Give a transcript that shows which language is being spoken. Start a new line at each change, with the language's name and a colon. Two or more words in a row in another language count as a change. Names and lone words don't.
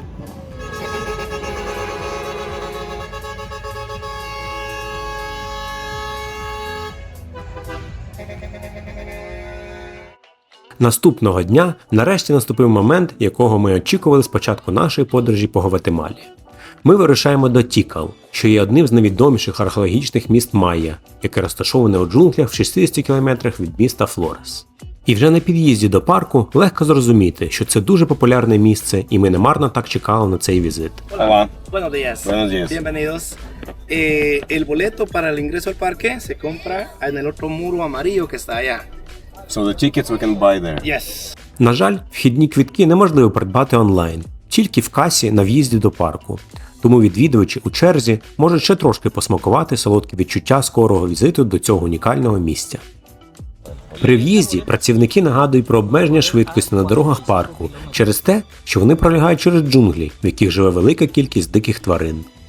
Ukrainian: Наступного дня нарешті наступив момент, якого ми очікували з початку нашої подорожі по Гватемалі. Ми вирушаємо до Тікал, що є одним з найвідоміших археологічних міст Майя, яке розташоване у джунглях в 60 км від міста Флорес. І вже на під'їзді до парку легко зрозуміти, що це дуже популярне місце, і ми немарно так чекали на цей візит.
Spanish: Hola. Buenos días. Buenos días. Bienvenidos. El boleto para el ingreso al parque se compra en el otro muro amarillo que está allá.
English: So the tickets we can buy there. Yes.
Ukrainian: На жаль, вхідні квитки неможливо придбати онлайн, тільки в касі на в'їзді до парку. Тому відвідувачі у черзі можуть ще трошки посмакувати солодкі відчуття скорого візиту до цього унікального місця. При в'їзді працівники нагадують про обмеження швидкості на дорогах парку через те, що вони пролягають через джунглі, в яких живе велика кількість диких тварин.